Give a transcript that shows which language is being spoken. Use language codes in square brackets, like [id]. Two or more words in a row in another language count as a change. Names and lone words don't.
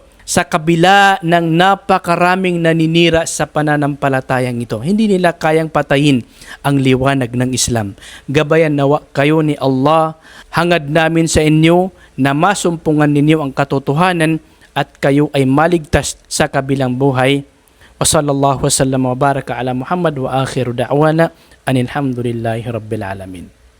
[tl] Sa kabila ng napakaraming naninira sa pananampalatayang ito, hindi nila kayang patayin ang liwanag ng Islam. Gabayan nawa kayo ni Allah, hangad namin sa inyo na masumpungan ninyo ang katotohanan at kayo ay maligtas sa kabilang buhay. [ar] وصلى الله وسلم وبارك على محمد وآخر دعوانا أن الحمد لله رب العالمين.